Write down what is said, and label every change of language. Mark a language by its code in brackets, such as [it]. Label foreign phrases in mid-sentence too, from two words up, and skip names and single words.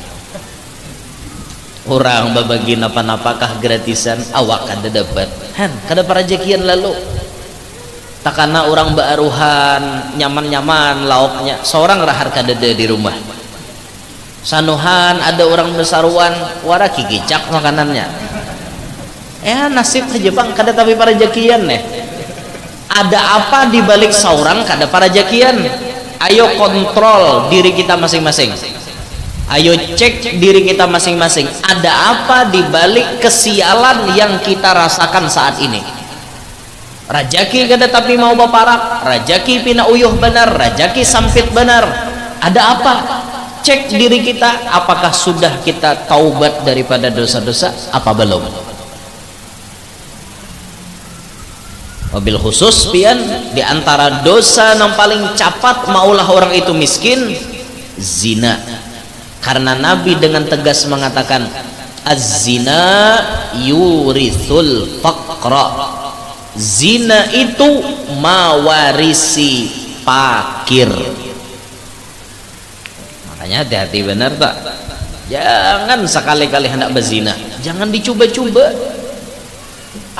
[bjn] orang berbagi napa-napakah gratisan awak kada dapat kada parajakian lalu takana orang baaruhan nyaman-nyaman lauknya seorang rahar kada ada di rumah sanuhan ada orang besaruan wara kikicak makanannya nasib aja bang kada tapi parajakian nih ada apa di balik seorang kada parajakian. [id] Ayo kontrol diri kita masing-masing ayo cek diri kita masing-masing ada apa di balik kesialan yang kita rasakan saat ini. [bjn] Rajaki kada tapi mau baparak rajaki pina uyuh benar rajaki sampit benar ada apa cek diri kita apakah sudah kita taubat daripada dosa-dosa apa belum. [ar] وبالخصوص [bjn] pian diantara dosa yang paling capat maulah orang itu miskin zina karena Nabi dengan tegas mengatakan [ar] الزنا يورث الفقر [bjn] zina itu mawarisi fakir. [id] Makanya hati-hati benar tak jangan sekali-kali hendak berzina jangan dicoba-coba.